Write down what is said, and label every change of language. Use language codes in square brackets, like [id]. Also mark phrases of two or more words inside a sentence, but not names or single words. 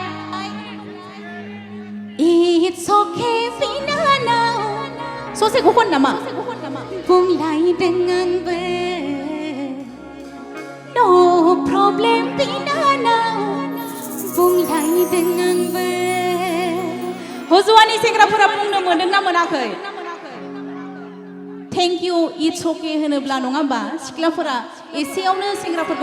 [en] It's okay [brx] बिनानाव ससेखौ खन नामा बुंलायदों आंबो [en] No problem [brx] बिनानाव बुंलायदों आंबो हजवानि सेंग्राफोरा बुंनो मोनदों ना मोनाखै [en] Thank you it's okay [brx] होनोब्ला नङा होमबा सिख्लाफोरा एसेयावनो सेंग्राफोरखौ